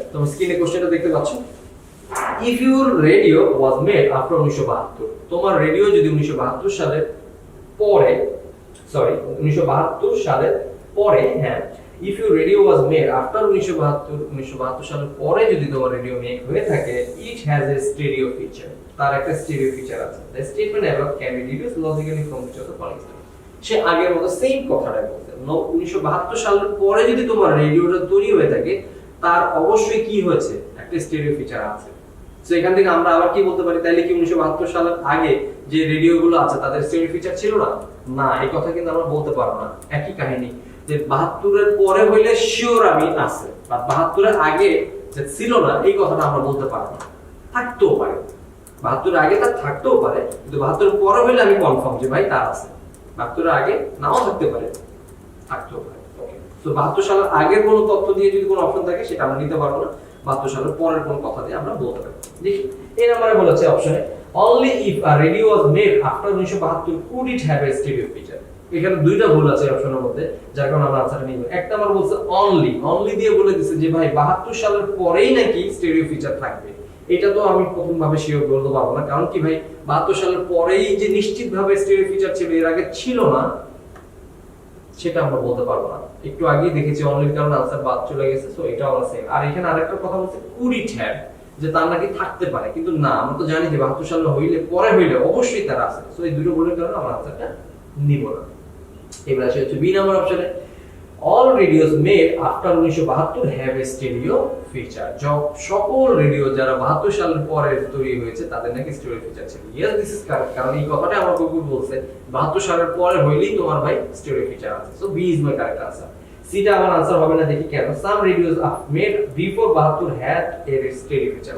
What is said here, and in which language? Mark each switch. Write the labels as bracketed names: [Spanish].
[Bangla] তোমরা স্ক্রিনে কোশ্চেনটা দেখতে পাচ্ছ। [English] if your radio was made after 1972, [Bangla] তোমার রেডিও যদি 1972 সালের পরে, সরি 1972 সালের পরে, হ্যাঁ, [English] if your radio was made after 1972 [Bangla] সালের পরে যদি তোমার রেডিও মেক হয়ে থাকে, [English] it has a stereo feature, [Bangla] তার একটা স্টেরিও ফিচার আছে। [English] the statement above can be deduced logically from which of the following statement। [Bangla] সে আগের মতো সেম কথাটাই বলছে। 1972 সালের পরে যদি তোমার রেডিওটা তৈরি হয়ে থাকে তার অবশ্যই কি হয়েছে, একটা স্টেরিও ফিচার আছে। সো এখান থেকে আমরা আবার কি বলতে পারি, তাইলে কি 1972 সালের আগে যে রেডিওগুলো আছে তাদের স্টেরিও ফিচার ছিল না? না, এই কথা কিন্তু আমরা বলতে পারবো না। একই কাহিনী যে 72 এর পরে হইলে শিওর আমি আছে, বা 72 এর আগে যে ছিল না এই কথাটা আমরা বলতে পারবো না। থাকতেও পারে 72 এর আগে, তার থাকতেও পারে, কিন্তু 72 এর পরে হইলে আমি কনফার্ম যে ভাই তার আছে। 72 এর আগে নাও থাকতে পারে, থাকতেও পারে। ওকে, তো 72 সালের আগের কোনো তথ্য দিয়ে যদি কোনো অপশন থাকে সেটা আমরা নিতে পারবো না, 72 সালের পরের কোনো কথা দিয়ে আমরা বলতে পারবো। দেখি এই নম্বরে বলেছে অপশনে, [English] only if a radio was made after 1972 could it have a stereo feature। [Bangla] এখানে দুইটা ভুল আছে অপশনের মধ্যে, যার কারণে আমরা আনসারটা নিব। এক নাম্বার বলছে অনলি দিয়ে বলে দিছে যে ভাই 72 সালের পরেই নাকি স্টেরিও ফিচার থাকবে। এটা তো আমি প্রথম ভাবে শিওর বলতে পারবো না, কারণ কি ভাই 72 সালের পরেই যে নিশ্চিতভাবে স্টেরিও ফিচার ছিল, এর আগে ছিল না সেটা আমরা বলতে পারবো না। একটু আগেই দেখেছি অনলির কারণে আনসার বাদ চলে গেছে, সো এটাও আমরা সেম। আর এখানে আরেকটা কথা বলছে [English] could it have, [Bangla] যে তার নাকি থাকতে পারে, কিন্তু না, আমরা তো জানি যে 72 সালে পরে হইলে অবশ্যই তার আছে। সো এই দুটো ভুলের কারণে আমরা আনসারটা নিব না। এবার আসে হচ্ছে বি নাম্বার অপশনে, [English] all radios made after 1972 have a stereo feature। [Bangla] সকল রেডিও যারা 72 সালের পরে তৈরি হয়েছে তাদের নাকি স্টেরিও ফিচার ছিল। [English] yes, this is correct, [Bangla] কারণ এই কথাটা আমার কুকুর বলছে 72 সালের পরে হইলেই তোমার ভাই স্টেরিও ফিচার আছে। [English] So be is my correct answer. [Bangla] সিটা আমার আনসার হবে না, দেখি কেন। [English] Some radios made before 72 had a stereo feature.